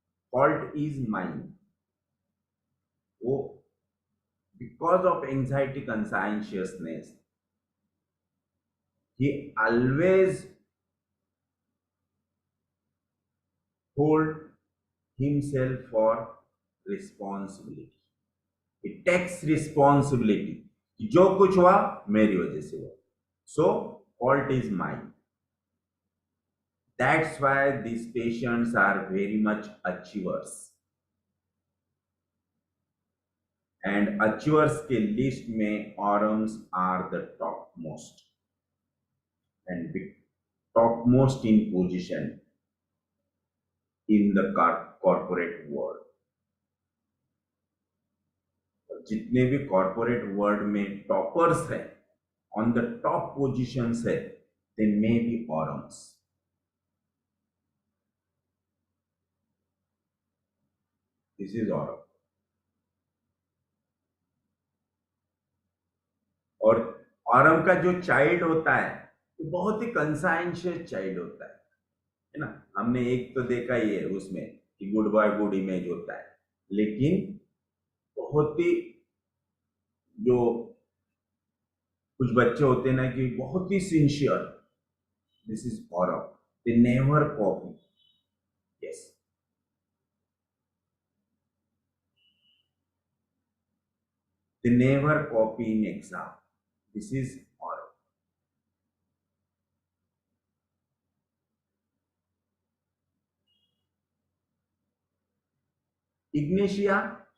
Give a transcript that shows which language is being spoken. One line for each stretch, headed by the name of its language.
English: Fault is mine. Oh, because of anxiety conscientiousness, he always hold himself for responsibility. He takes responsibility.
Hindi: जो कुछ हुआ मेरी वजह से हुआ,
English: so fault is mine. That's why these patients are very much achievers. And achievers
Hindi: के list में
English: Orums are the topmost and topmost in position in the corporate world. जितने भी corporate world में toppers हैं, on the top positions है, they may be Orums. This is Orum.
Hindi: और Orum का जो चाइल्ड होता है वो बहुत ही कंसाइंशियस चाइल्ड होता है ना। हमने एक तो देखा ही है उसमें कि गुड बॉय गुड इमेज होता है, लेकिन बहुत ही जो कुछ बच्चे होते हैं ना कि बहुत ही sincere.
English: This is Orum. They never copy. Yes, they never copy in exam. This is aura.